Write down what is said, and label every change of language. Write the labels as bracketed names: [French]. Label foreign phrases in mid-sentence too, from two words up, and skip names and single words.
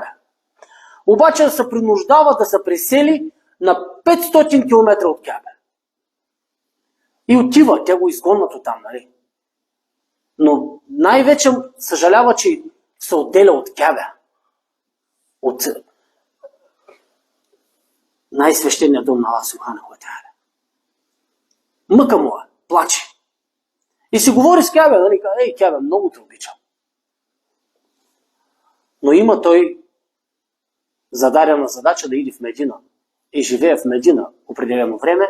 [Bulgarian] Обаче се принуждава да се пресели на 500 км от Кябе. И отива, те го изгонват оттам, нали? Но най-вече съжалява, че се отделя от Кябе. От най-свещения дом на [Arabic] الله سبحانه وتعالى. [Bulgarian] Мъка му е, плаче. И си говори с Кябе, нали? Кябе, много те обичам. Но има той зададена задача да иде в Медина. И живее в Медина определено време.